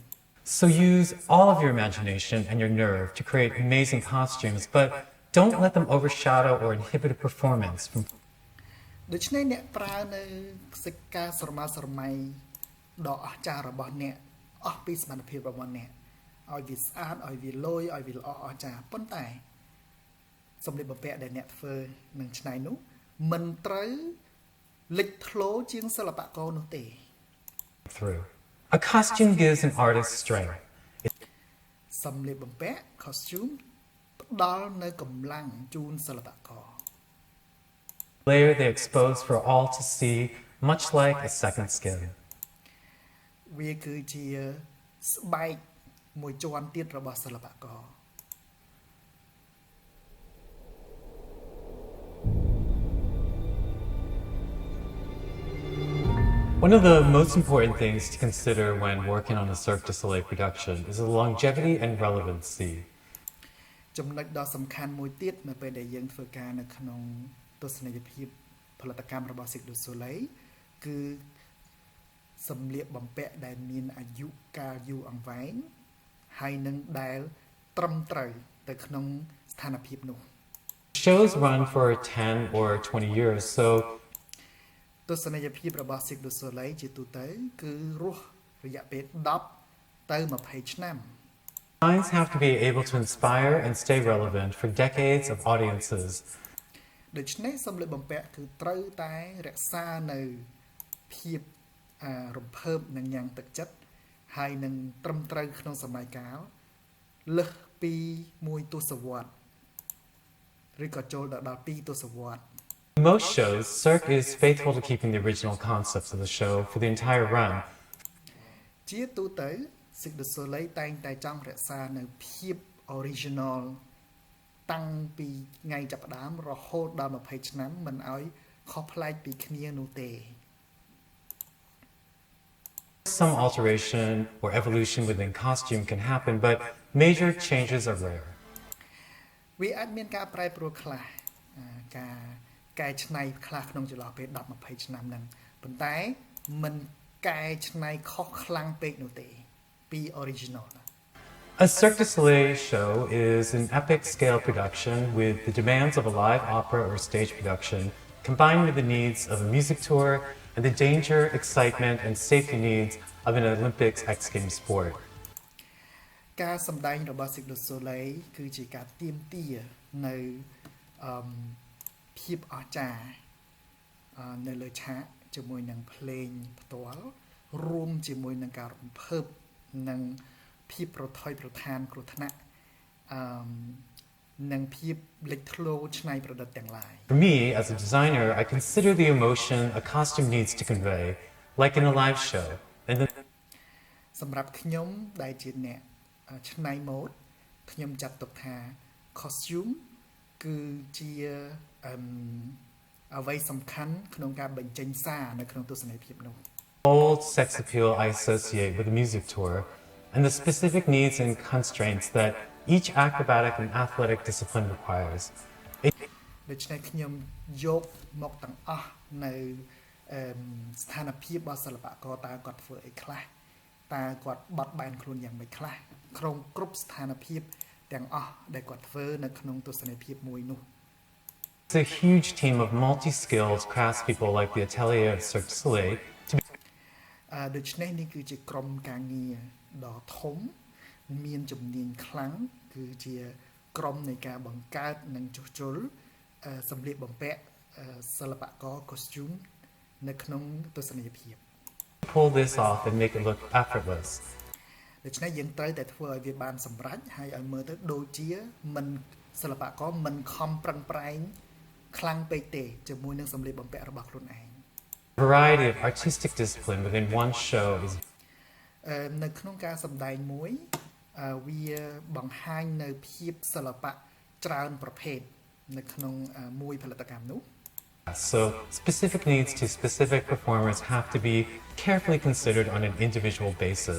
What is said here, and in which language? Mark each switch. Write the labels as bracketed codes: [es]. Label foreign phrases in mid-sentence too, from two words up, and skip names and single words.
[en] So use all of your imagination and your nerve to create amazing costumes, but don't let them overshadow or inhibit a performance from [km] ដូច្នេះអ្នកប្រើនៅសិក្ខាស្រមើស្រមៃដ៏អស្ចារ្យរបស់អ្នកអស់ពីសមត្ថភាពរបស់អ្នកឲ្យវាស្អាតឲ្យវាលយឲ្យវាល្អអស្ចារ្យប៉ុន្តែសម្លៀកបំពាក់ដែលអ្នកធ្វើនឹងឆ្នៃនោះមិនត្រូវលេចធ្លោជាងសិល្បករនោះទេ [en] through. A costume gives an artist strength. [km] សម្លៀកបំពាក់ costume ផ្ដល់នៅកម្លាំងជូនសិល្បករ [en] Layer they expose for all to see, much like a second skin. [km] វាគឺជាស្បែកមួយជាន់ទៀតរបស់សិល្បករ [en] One of the most important things to consider when working on a Cirque du Soleil production is the longevity and relevancy. [km] ចំណុចដ៏សំខាន់មួយទៀតនៅពេលដែលយើងធ្វើការនៅក្នុងទស្សនីយភាពផលិតកម្មរបស់ Cirque du Soleil គឺសម្លៀកបំពាក់ដែលមានអាយុកាលយូរអង្វែងហើយនឹងដែលត្រឹមត្រូវទៅក្នុងស្ថានភាពនោះ [en] Shows run for 10 or 20 years, so [km] ទស្សនីយភាពរបស់ Cirque du Soleil ជាទូទៅគឺរស់រយៈពេល10ទៅ20ឆ្នាំ [en] designs have to be able to inspire and stay relevant for decades of audiences. [km] ដូច្នេះសម្លៀកបំពាក់គឺត្រូវតែរក្សានៅភាពរំភើបនិងញ៉ាំងទឹកចិត្តហើយនឹងត្រឹមត្រូវក្នុងសម័យកាលលើសពីមួយទសវត្សរ៍ឬក៏ចូលដល់2ទសវត្សរ៍ [en] In most shows, Cirque is faithful to keeping the original concepts of the show for the entire run. [km] ជាទូទៅ Cirque du Soleil តែងតែចង់រក្សានៅភាព original តាំងពីថ្ងៃចាប់ផ្ដើមរហូតដល់20ឆ្នាំមិនឲ្យខុសប្លែកពីគ្នានោះទេ [en] Some alteration or evolution within costume can happen, but major changes are rare. [km] វាអាចមានការប្រែប្រួលខ្លះការកែច្នៃខ្លះក្នុងចន្លោះពេល10-20ឆ្នាំហ្នឹងប៉ុន្តែមិនកែច្នៃខុសខ្លាំងពេកនោះទេពី original [en] A Cirque du Soleil show is an epic scale production with the demands of a live opera or stage production, combined with the needs of a music tour and the danger, excitement, and safety needs of an Olympics X Games sport. [km] ការសម្ដែងរបស់ Cirque du Soleil គឺជាការទាមទារនៅភាពអស្ចារ្យនៅលើឆាកជាមួយនឹងភ្លេងផ្ទាល់រួមជាមួយនឹងការរំភើបនិងភាពប្រថុយប្រថានគ្រោះថ្នាក់និងភាពលេចធ្លោឆ្នៃប្រឌិតទាំងឡាយ [en] For me, as a designer, I consider the emotion a costume needs to convey, like in a live show. And the [km] សម្រាប់ខ្ញុំដែលជាអ្នកច្នៃម៉ូដខ្ញុំចាត់ទុកថា costume គឺជាអ្វីសំខាន់ក្នុងការបញ្ចេញសារនៅក្នុងទស្សនីយភាពនោះ [en] bold sex appeal I associate with the music tour, and the specific needs and constraints that each acrobatic and athletic discipline requires. [km] ដូច្នេះខ្ញុំយកមកទាំងអស់នៅស្ថានភាពរបស់សិល្បករតើគាត់ធ្វើអីខ្លះតើគាត់បត់បែនខ្លួនយ៉ាងម៉េចខ្លះក្នុងគ្រប់ស្ថានភាពទាំងអស់ដែលគាត់ធ្វើនៅក្នុងទស្សនីយភាពមួយនោះ [en] It's a huge team of multi-skilled craftspeople like the Atelier of Cirque du Soleil to be [km] ដូច្នេះនេះគឺជាក្រុមការងារដ៏ធំមានជំនាញខ្លាំងគឺជាក្រុមនៃការបង្កើតនិងជួសជុលសម្លៀកបំពាក់សិល្បករ costume នៅក្នុងទស្សនីយភាព [en] pull this off and make it look effortless. [km] ដូច្នេះយើងត្រូវតែធ្វើឲ្យវាបានសម្រេចហើយឲ្យមើលទៅដូចជាមិនសិល្បករមិនខំប្រឹងប្រែងខ្លាំងពេកទេជាមួយនឹងសម្លៀកបំពាក់របស់ខ្លួនឯង [en] Variety of artistic discipline within one show is [km] នៅក្នុងការសម្ដែងមួយវាបង្ហាញនៅភាពសិល្បៈច្រើនប្រភេទនៅក្នុងមួយផលិតកម្មនោះ [en] so specific needs to specific performers have to be carefully considered on an individual basis.